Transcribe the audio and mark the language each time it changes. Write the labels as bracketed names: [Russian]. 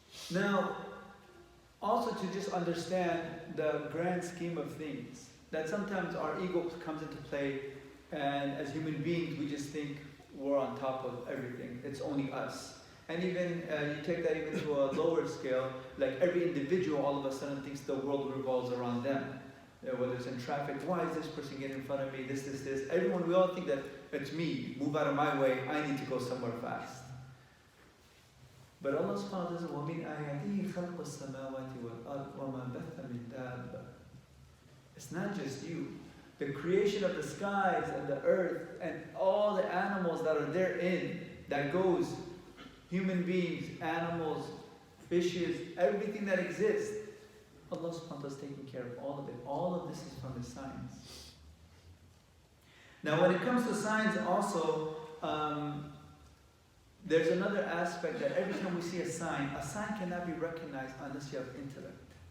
[English] Now, also to just understand the grand scheme of things, that sometimes our ego comes into play, and as human beings we just think we're on top of everything, it's only us. And even you take that even to a lower scale, like every individual all of a sudden thinks the world revolves around them. Whether it's in traffic, why is this person getting in front of me, this. Everyone, we all think that it's me, move out of my way, I need to go somewhere fast. But Allah subhanahu wa ta'ala says, [Arabic] وَمِنْ آيَاتِهِ خَلْقُ السَّمَاوَاتِ وَالْأَرْضِ وَمَا بَثَّ مِنْ دَابَّةٍ. [English] It's not just you. The creation of the skies and the earth and all the animals that are therein that goes, human beings, animals, fishes, everything that exists, Allah subhanahu wa ta'ala is taking care of all of it. All of this is from His signs. Now when it comes to signs also, there's another aspect that every time we see a sign cannot be recognized unless you have intellect.